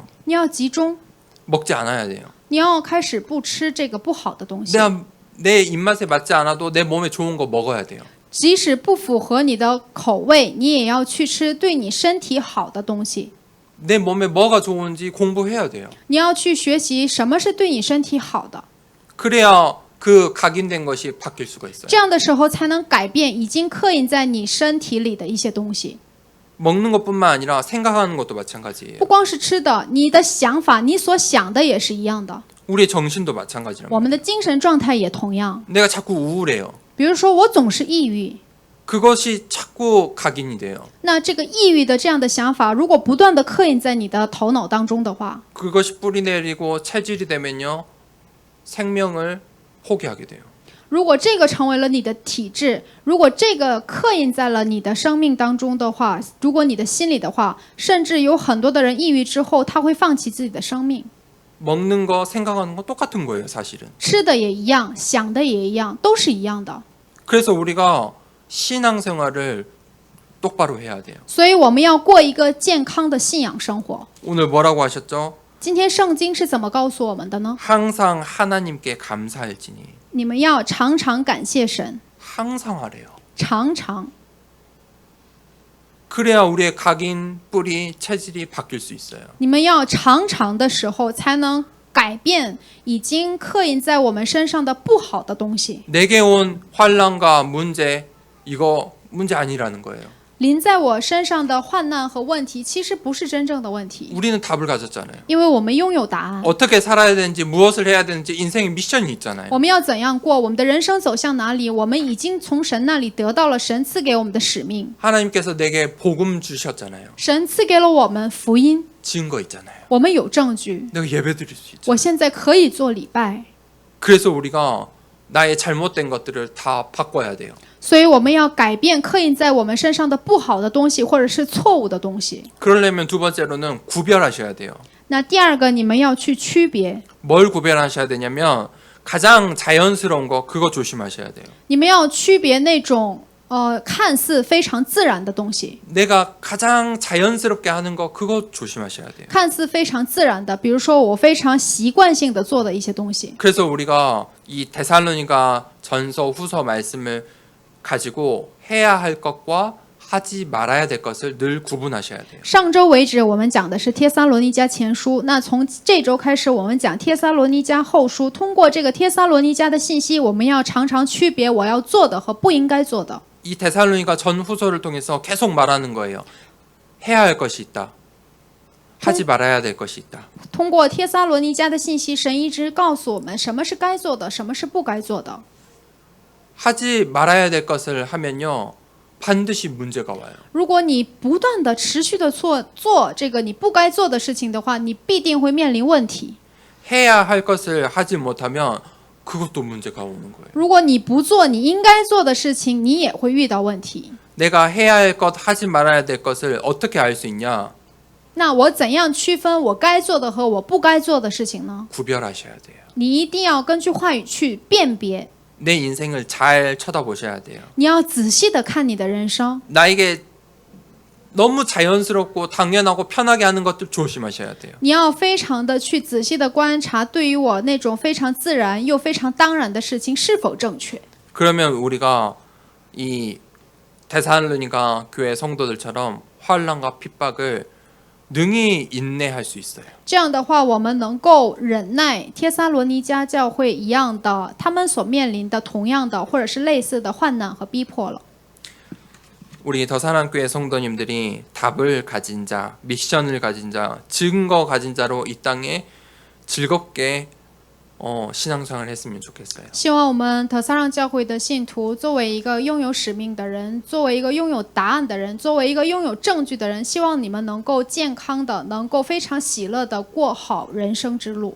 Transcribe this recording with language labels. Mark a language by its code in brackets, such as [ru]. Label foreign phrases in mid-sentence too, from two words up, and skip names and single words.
[zh] 你要集中， [ko] 먹지 않아야 돼요. [zh] 你要开始不吃这个不好的东西。 [ko] 내 입맛에 맞지 않아도 내 몸에 좋은 거 먹어야 돼요. [zh] 即使不符合你的口味，你也要去吃对你身体好的东西。 [ko] 내 몸에 뭐가 좋은지 공부해야 돼요. [zh] 你要去学习什么是对你身体好的， [ko] 그래야 그 각인된 것이 바뀔 수가 있어요. [zh] 这样的时候才能改变已经刻印在你身体里的一些东西。 [ko] 먹는 것뿐만 아니라 생각하는 것도 마찬가지예요. [zh] 不光是吃的，你的想法，你所想的也是一样的。 [ko] 우리의 정신도 마찬가지랍니다. [zh] 我们的精神状态也同样。 [ko] 내가 자꾸 우울해요. [zh] 比如说，我总是抑郁， [ko] 그것이 자꾸 각인이 돼요. [zh] 那这个抑郁的这样的想法，如果不断的刻印在你的头脑当中的话， [ko] 그것이 뿌리 내리고 체질이 되면요. 생명을 포기하게 돼요. [zh] 如果这个成为了你的体质，如果这个刻印在了你的生命当中的话，如果你的心里的话，甚至有很多的人抑郁之后，他会放弃自己的生命。 [ko] 먹는 거 생각하는 거 똑같은 거예요, 사실은. [zh] 吃的也一样，想的也一样，都是一样的。 [ko] 그래서 우리가 신앙생활을 똑바로 해야 돼요. [zh] 所以我们要过一个健康的信仰生活。 [ko] 오늘 뭐라고 하셨죠? [zh] 今天圣经是怎么告诉我们的呢？ [ko] 항상 하나님께 감사할지니. [zh] 你们要常常感谢神， [ko] 항상 하래요. [zh] 常常。 [ko] 그래야 우리의 각인, 뿌리, 체질이 바뀔 수 있어요. [zh] 你们要常常的时候，才能改变已经刻印在我们身上的不好的东西。 [ko] 내게 온 환난과 문제, 이거 문제 아니라는 거예요. [zh] 临在我身上的患难和问题，其实不是真正的问题， [ko] 우리는 답을 가졌잖아요. [zh] 因为我们拥有答案。 [ko] 어떻게 살아야 되는지, 무엇을 해야 되는지 인생의 미션이 있잖아요. [zh] 我们要怎样过？我们的人生走向哪里？我们已经从神那里得到了神赐给我们的使命。 [ko] 하나님께서 내게 복음 주셨잖아요. [zh] 神赐给了我们福音， [ko] 증거 있잖아요. [zh] 我们有证据。 [ko] 내가 예배 드릴 수 있죠. [zh] 我现在可以做礼拜， [ko] 그래서 우리가 나의 잘못된 것들을 다 바꿔야 돼요. [zh] 所以我们要改变刻印在我们身上的不好的东西，或者是错误的东西。 [ko] 그러려면 두 번째로는 구별하셔야 돼요. [zh] 那第二个，你们要去区别， [ko] 뭘 구별하셔야 되냐면 가장 자연스러운 거 그거 조심하셔야 돼요. [zh] 你们要区别那种看似非常自然的东西， [ko] 내가 가장 자연스럽게 하는 거 그거 조심하셔야 돼요. [zh] 看似非常自然的，比如说我非常习惯性的做的一些东西。 [ko] 그래서 우리가 이 데살로니가 전서 후서 말씀을 가지고 해야 할 것과 하지 말아야 될 것을 늘 구분하셔야 돼요. [zh] 上周为止，我们讲的是帖撒罗尼迦前书，那从这周开始，我们讲帖撒罗尼迦后书。通过这个帖撒罗尼迦的信息，我们要常常区别我要做的和不应该做的。 [ko] 이 데살로니가 전 후서를 통해서 계속 말하는 거예요. 해야 할 것이 있다. 하지 말아야 될 것이 있다. [zh] 通过帖撒罗尼迦的信息，神一直告诉我们什么是该做的，什么是不该做的。 [ko] 하지 말아야 될 것을 하면요. 반드시 문제가 와요. [zh] 如果你不断的持续的做这个你不该做的事情的话，你必定会面临问题。 [ko] 해야 할 것을 하지 못하면 그것도 문제가 오는 거예요. [zh] 如果你不做你应该做的事情，你也会遇到问题。 [ko] 내가 해야 할 것, 하지 말아야 될 것을 어떻게 알 수 있냐? [zh] 那我怎样区分我该做的和我不该做的事情呢？ [ko] 구별하셔야 돼요. [zh] 你一定要根据话语去辨别， [ko] 내 인생을 잘 쳐다보셔야 돼요. [zh] 你要仔细的看你的人生。 [ko] 나에게 너무 자연스럽고 당연하고 편하게 하는 것들 조심하셔야 돼요. [zh] 你要非常的去仔细的观察，对于我那种非常自然又非常当然的事情是否正确。 [ko] 그러면 우리가 이 데살로니가 교회 성도들처럼 환난과 핍박을 능히 인내할 수 있어요. [zh] 这样的话，我们能够忍耐帖撒罗尼迦教会一样的，他们所面临的同样的或者是类似的患难和逼迫了。 [ko] 우리 더사랑교회 성도님들이 답을 가진 자, 미션을 가진 자, 증거 가진 자로 이 땅에 즐겁게 신앙생활을 했으면 좋겠어요. [zh] 希望我们特撒让教会的信徒，作为一个拥有使命的人，作为一个拥有答案的人，作为一个拥有证据的人，希望你们能够健康的，能够非常喜乐的过好人生之路。